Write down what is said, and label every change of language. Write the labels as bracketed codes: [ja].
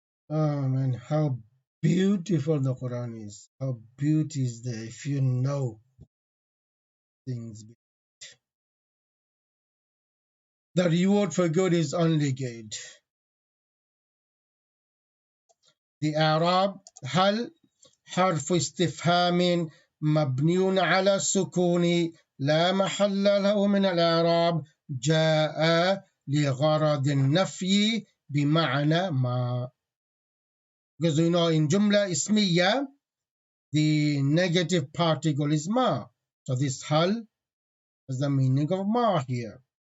[en] Oh man, how beautiful the Quran is. How beauty is there if you know things. The reward for good is only good. The Arab, [ar] هل حرف استفهام مبني على السكون لا محل له من الإعراب جاء لغرض النفي بمعنى ما. [en] Because you know in جملة اسمية the negative particle is ما. So this هل is the meaning of ما here.